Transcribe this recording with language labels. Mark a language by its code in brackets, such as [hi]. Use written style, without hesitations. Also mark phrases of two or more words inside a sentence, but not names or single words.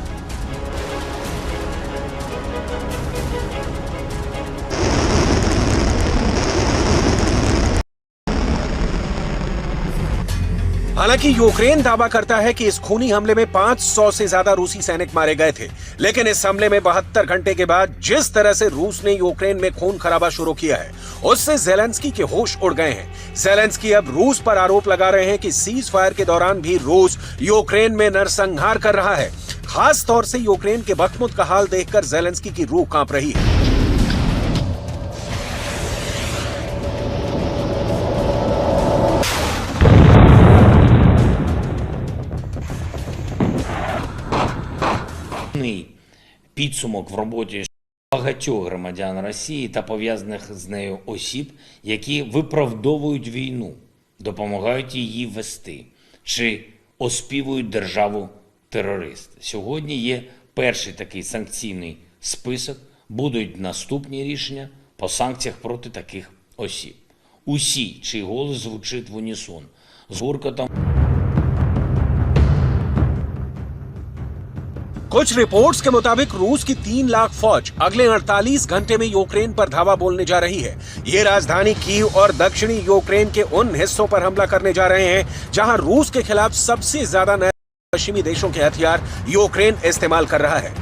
[hi] हालांकि यूक्रेन दावा करता है कि इस खूनी हमले में 500 से ज्यादा रूसी सैनिक मारे गए थे, लेकिन इस हमले में 72 घंटे के बाद जिस तरह से रूस ने यूक्रेन में खून खराबा शुरू किया है, उससे ज़ेलेंस्की के होश उड़ गए हैं। ज़ेलेंस्की अब रूस पर आरोप लगा रहे हैं कि [en] cease fire [hi] के दौरान भी रूस यूक्रेन में नरसंहार कर रहा है। खास तौर से यूक्रेन के बख्मुत का हाल देखकर ज़ेलेंस्की की रूह कांप रही है। [uk] Підсумок в роботі багатьох громадян Росії та пов'язаних з нею осіб, які виправдовують війну, допомагають її вести чи оспівують державу-терорист. Сьогодні є перший такий санкційний список, будуть наступні рішення по санкціях проти таких осіб. Усі, чий голос звучить в унісон, з гуркотом. [hi] कुछ रिपोर्ट्स के मुताबिक रूस की 3 लाख फौज अगले 48 घंटे में यूक्रेन पर धावा बोलने जा रही है। ये राजधानी कीव और दक्षिणी यूक्रेन के उन हिस्सों पर हमला करने जा रहे हैं जहां रूस के खिलाफ सबसे ज्यादा नए पश्चिमी देशों के हथियार यूक्रेन इस्तेमाल कर रहा है।